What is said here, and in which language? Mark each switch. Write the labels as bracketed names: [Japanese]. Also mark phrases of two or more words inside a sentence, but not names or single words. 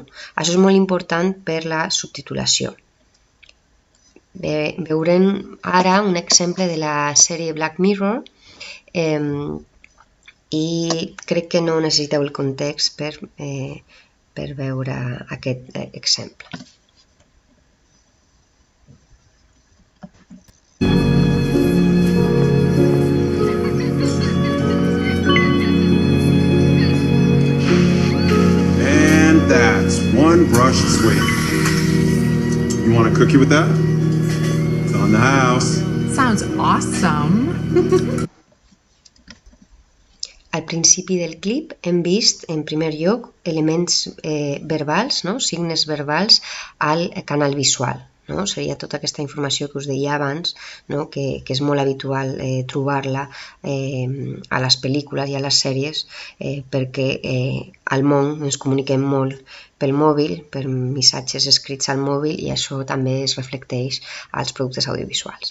[Catalan] Això és molt important per la subtitulació. Veurem ara un exemple de la sèrie Black Mirror i crec que no necessiteu el context per veure aquest exemple. [English] That's one brush sweep. You want a cookie with that? It's on the house. Sounds awesome. [Catalan] Al principi del clip hem vist, en primer lloc, elements verbals, no? Signes verbals al canal visual. No? Seria tota aquesta informació que us deia abans, no? que és molt habitual trobar-la a les pel·lícules i a les sèries perquè al món ens comuniquem molt pel mòbil, per missatges escrits al mòbil, i això també es reflecteix als productes audiovisuals.